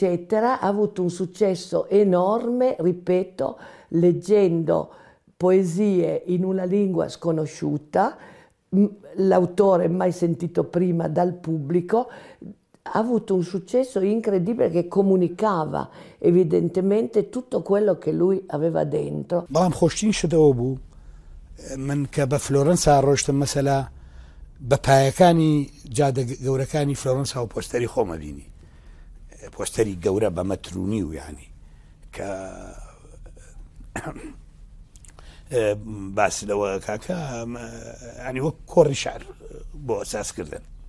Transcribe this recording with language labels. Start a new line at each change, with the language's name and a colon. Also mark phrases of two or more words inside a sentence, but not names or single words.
Italian: Ha avuto un successo enorme, ripeto, leggendo poesie in una lingua sconosciuta, l'autore mai sentito prima dal pubblico. Ha avuto un successo incredibile che comunicava evidentemente tutto quello che lui aveva dentro.
Central Kurdish: بەڵام خۆشترین شتەوە بوو من کە بە فلۆرەنسا ڕۆیشتم مەسەلا بە پایەکانی جادە گەورەکانی فلۆرەنسا و پۆستەری خۆمە بینی، پۆستەری گەورە بە مەترونی و یعنی کە باس لەوە کاکە ینی وەک کۆڕی شعر بۆ ئەساسکردن.